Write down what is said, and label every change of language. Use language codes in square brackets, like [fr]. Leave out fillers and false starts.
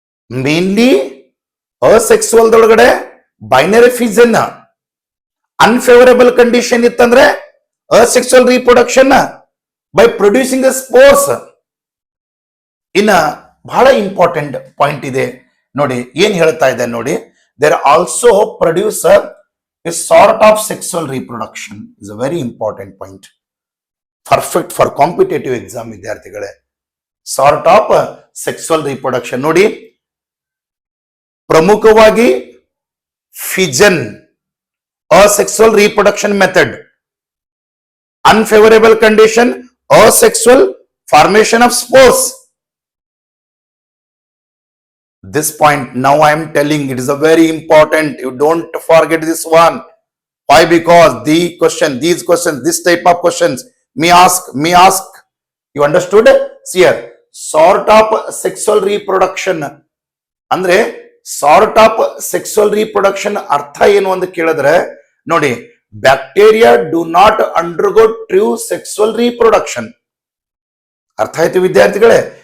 [en] Mainly asexual ದೊಳಗಡೆ binary fission, unfavourable condition ಇತ್ತಂದ್ರೆ asexual reproduction by producing spores. [kn] ಇನ್ನ ಬಹಳ ಇಂಪಾರ್ಟೆಂಟ್ ಪಾಯಿಂಟ್ ಇದೆ ನೋಡಿ, ಏನ್ ಹೇಳ್ತಾ ಇದೆ ನೋಡಿ. [en] There also produce a sort of sexual reproduction is a very important point. Perfect for competitive exam ವಿದ್ಯಾರ್ಥಿಗಳೇ. Sort of sexual reproduction [kn] ನೋಡಿ, ಪ್ರಮುಖವಾಗಿ [en] Fission, asexual reproduction method, unfavorable condition, asexual formation of spores. This point now I am telling, it is a very important, you don't forget this one. Why? Because these questions, this type of questions may ask, you understood? See here, sort of sexual reproduction ಅಂದ್ರೆ sort of sexual reproduction [kn] ಅರ್ಥ ಏನು ಅಂತ ಕೇಳಿದ್ರೆ ನೋಡಿ, [en] Bacteria do not undergo true sexual reproduction. [kn] ಅರ್ಥ ಆಯ್ತು ವಿದ್ಯಾರ್ಥಿಗಳೇ?